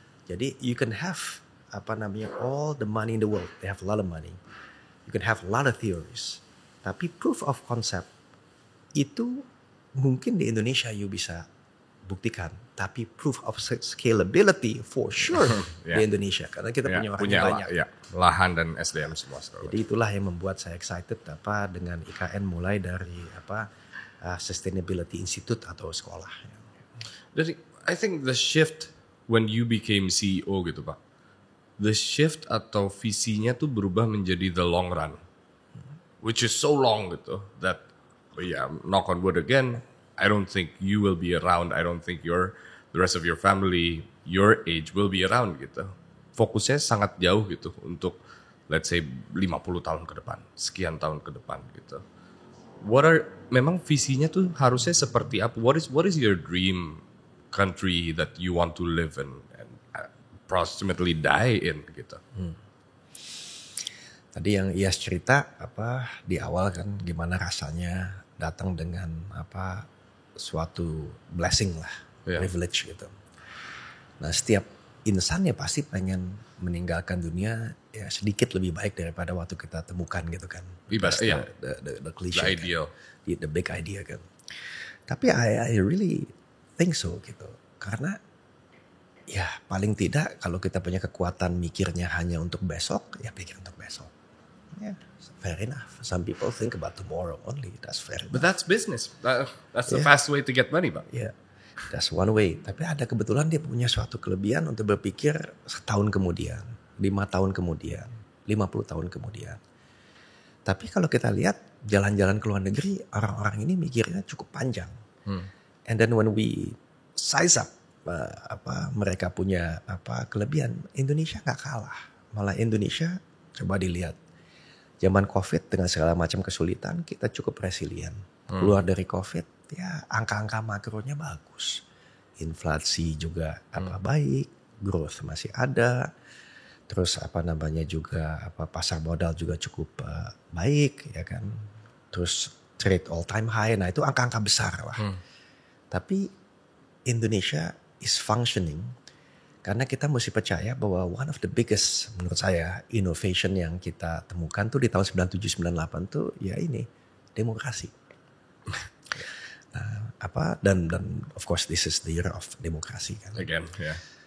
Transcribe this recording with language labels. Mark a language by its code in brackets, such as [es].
[en] Jadi you can have all the money in the world, they have a lot of money, you can have a lot of theories, [id] tapi proof of concept itu mungkin di Indonesia you bisa buktikan, tapi [en] proof of scalability for sure [id] di Indonesia, karena kita punya orangnya banyak, lahan dan SDM semua. Jadi itulah yang membuat saya excited dengan IKN, mulai dari Sustainability Institute atau sekolah. [en] Jadi, I think the shift when you became CEO gitu Pak, the shift [id] atau visinya tuh berubah menjadi [en] the long run, which is so long gitu, that knock on wood again, I don't think you will be around, I don't think the rest of your family, your age will be around gitu. [id] Fokusnya sangat jauh gitu untuk [en] let's say [id] 50 tahun ke depan, sekian tahun ke depan gitu. Memang visinya tuh harusnya seperti apa? [en] What is your dream country that you want to live in and approximately die in gitu? [id] Tadi yang Iyas cerita di awal kan gimana rasanya datang dengan suatu blessing lah, privilege gitu. Nah setiap insan ya pasti pengen meninggalkan dunia ya sedikit lebih baik daripada waktu kita temukan gitu kan. [en] The cliche, the ideal, kan? The big idea kan. [id] Tapi [en] I really think so gitu. [id] Karena ya paling tidak kalau kita punya kekuatan mikirnya hanya untuk besok, ya pikir untuk besok. [en] Yeah, fair enough. Some people think about tomorrow only. That's fair enough. But that's business. That's the fast way to get money, Bang. Yeah, that's one way. [id] Tapi ada kebetulan dia punya suatu kelebihan untuk berpikir setahun kemudian, 5 tahun kemudian, 50 tahun kemudian. Tapi kalau kita lihat jalan-jalan ke luar negeri, orang-orang ini mikirnya cukup panjang. [en] And then when we size up [id] mereka punya kelebihan, Indonesia nggak kalah. Malah Indonesia coba dilihat. Zaman COVID dengan segala macam kesulitan, kita cukup resilient. Keluar dari COVID, ya angka-angka makronya bagus. Inflasi juga baik, growth masih ada. Terus juga pasar modal juga cukup baik, ya kan. Terus [en] trade all time high, [id] nah itu angka-angka besar lah. [en] Tapi Indonesia is functioning. [id] Karena kita mesti percaya bahwa [en] one of the biggest [id] menurut saya innovation yang kita temukan tuh di tahun 97-98 tuh ya ini demokrasi. Nah, dan [en] of course this is the year of demokrasi kan. Again, yeah.